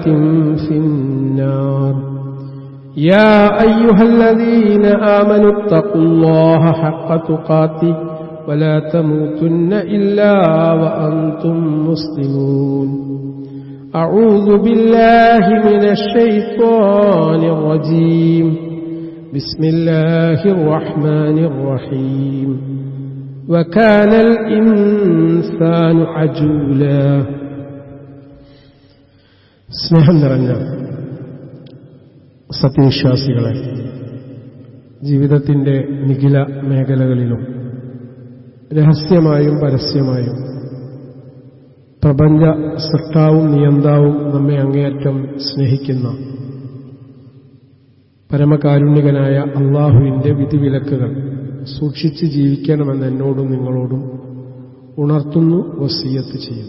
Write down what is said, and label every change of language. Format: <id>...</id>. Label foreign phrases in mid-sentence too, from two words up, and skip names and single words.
<ar>في النار يا أيها الذين آمنوا اتقوا الله حق تقاته ولا تموتن إلا وأنتم مسلمون أعوذ بالله من الشيطان الرجيم بسم الله الرحمن الرحيم وكان الإنسان عجولا</ar> <ml>സ്നേഹം നിറഞ്ഞ സത്യവിശ്വാസികളെ, ജീവിതത്തിന്റെ നിഖില മേഖലകളിലും രഹസ്യമായും പരസ്യമായും പ്രപഞ്ച സൃഷ്ടാവും നിയന്താവും നമ്മെ അങ്ങേയറ്റം സ്നേഹിക്കുന്ന പരമകാരുണ്യകനായ അള്ളാഹുവിന്റെ വിധിവിലക്കുകൾ സൂക്ഷിച്ച് ജീവിക്കണമെന്ന് എന്നോടും നിങ്ങളോടും ഉണർത്തുന്നു, വസിയ്യത്ത് ചെയ്യുന്നു.</ml>